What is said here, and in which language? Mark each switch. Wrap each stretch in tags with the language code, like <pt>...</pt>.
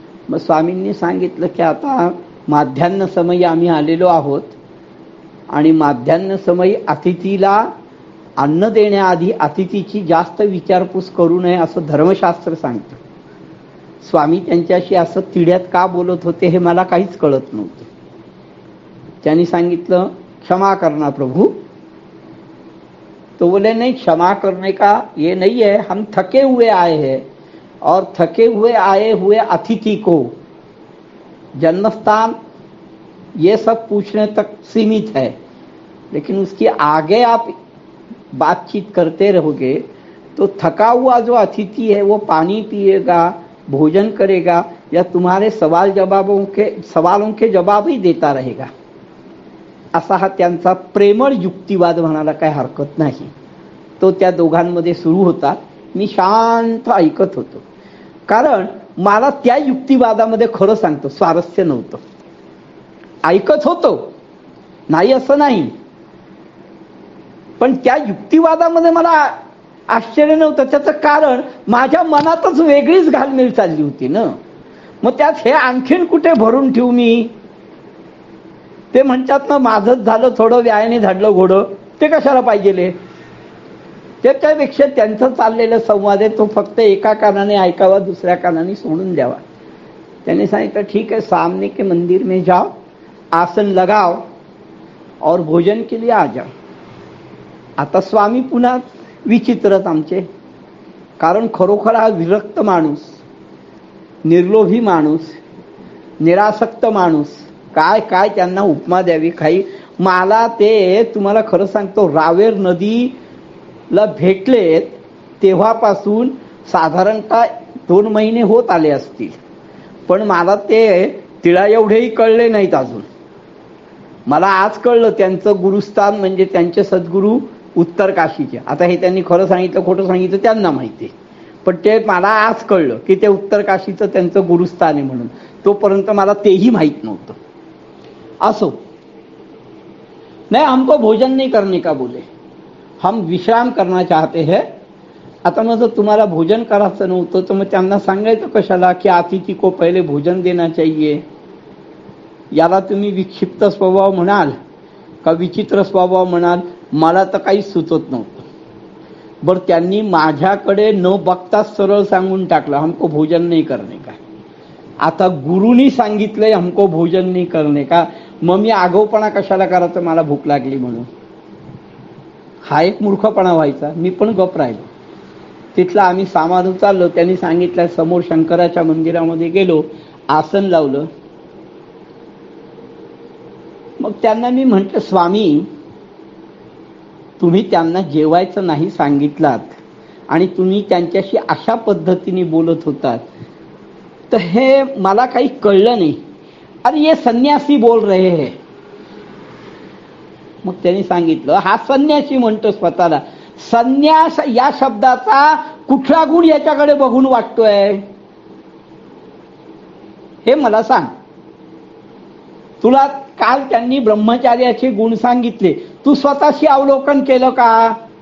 <mr>मग स्वामींनी सांगितलं की आता माध्यान्ह समयी आम्ही आलेलो आहोत आणि माध्यान्ह समयी अतिथीला अन्न देण्याआधी अतिथीची जास्त विचारपूस करू नये असं धर्मशास्त्र सांगतं. स्वामी त्यांच्याशी असं तिड्यात का बोलत होते हे मला काहीच कळत नव्हतं. त्यांनी सांगितलं</mr> <hi>क्षमा करना प्रभु. तो बोले नहीं, क्षमा करने का ये नहीं है, हम थके हुए आए हैं और थके हुए आए हुए अतिथि को जन्मस्थान ये सब पूछने तक सीमित है, लेकिन उसके आगे आप बातचीत करते रहोगे तो थका हुआ जो अतिथि है वो पानी पिएगा, भोजन करेगा या तुम्हारे सवालों के जवाब ही देता रहेगा.</hi> <mr>असा हा त्यांचा प्रेमळ युक्तिवाद म्हणायला काही हरकत नाही. तो त्या दोघांमध्ये सुरू होता. मी शांत ऐकत होतो, कारण मला त्या युक्तिवादामध्ये खरं सांगतो स्वारस्य नव्हतं. ऐकत होतो, नाही असं नाही, पण त्या युक्तिवादामध्ये मला आश्चर्य नव्हतं. त्याचं कारण माझ्या मनातच वेगळीच घालमेल चालली होती ना. मग त्यात हे आणखीन कुठे भरून ठेवू मी? ते म्हणतात ना, माझंच झालं थोडं व्यायाने झाडलं घोडं, ते कशाला पाहिजे? त्याच्यापेक्षा त्यांचं चाललेलं संवाद आहे तो फक्त एका कानाने ऐकावा, दुसऱ्या कानाने सोडून द्यावा. त्यांनी सांगितलं,</mr> <hi>ठीक है, सामने के मंदिर में जाओ, आसन लगाओ और भोजन के लिए आ जाओ.</hi> <mr>आता स्वामी पुन्हा विचित्रच आमचे, कारण खरोखर हा विरक्त माणूस, निर्लोभी माणूस, निरासक्त माणूस, काय काय त्यांना उपमा द्यावी काही. मला ते तुम्हाला खरं सांगतो, रावेर नदीला भेटलेत तेव्हापासून साधारणतः 2 महिने होत आले असतील, पण मला ते तिळा एवढेही कळले नाहीत अजून. मला आज कळलं त्यांचं गुरुस्थान म्हणजे त्यांचे सद्गुरू उत्तर काशीचे. आता हे त्यांनी खरं सांगितलं खोटं सांगितलं त्यांना माहिती, पण ते मला आज कळलं की ते उत्तर काशीचं त्यांचं गुरुस्थान आहे म्हणून. तोपर्यंत मला तेही माहित नव्हतं.</mr> <hi>असो, नहीं हमको भोजन नहीं करने का बोले, हम विश्राम करना चाहते हैं.</hi> <mr>आता मग जर तुम्हाला भोजन करायचं नव्हतं तर मग त्यांना सांगायचं कशाला की</mr> <hi>अतिथी को पहिले भोजन देना चाहिए.</hi> <mr>याला तुम्ही विक्षिप्त स्वभाव म्हणाल का विचित्र स्वभाव म्हणाल, मला तर काही सुचत नव्हतं. बरं, त्यांनी माझ्याकडे न बघता सरळ सांगून टाकलं,</mr> <hi>हमको भोजन नहीं करने का.</hi> <mr>आता गुरुनी सांगितलंय</mr> <hi>हमको भोजन नहीं करने का,</hi> <mr>मग मी आगाऊपणा कशाला करायचं मला भूक लागली म्हणून? हा एक मूर्खपणा व्हायचा. मी पण गप राहिलो. तिथला आम्ही सामान उचललो, त्यांनी सांगितलं समोर शंकराच्या मंदिरामध्ये गेलो, आसन लावलं. मग त्यांना मी म्हटलं, स्वामी तुम्ही त्यांना जेवायचं नाही सांगितलात आणि तुम्ही त्यांच्याशी अशा पद्धतीने बोलत होतात, तर हे मला काही कळलं नाही.</mr> <hi>अरे ये संन्यासी बोल रहे हैं.</hi> <mr>मग त्यांनी सांगितलं, हा संन्यासी म्हणतो स्वतःला. संन्यास या शब्दाचा कुठला गुण याच्याकडे बघून वाटतोय हे मला सांग. तुला काल त्यांनी ब्रह्मचार्याचे गुण सांगितले, तू स्वतःशी अवलोकन केलं का?</mr>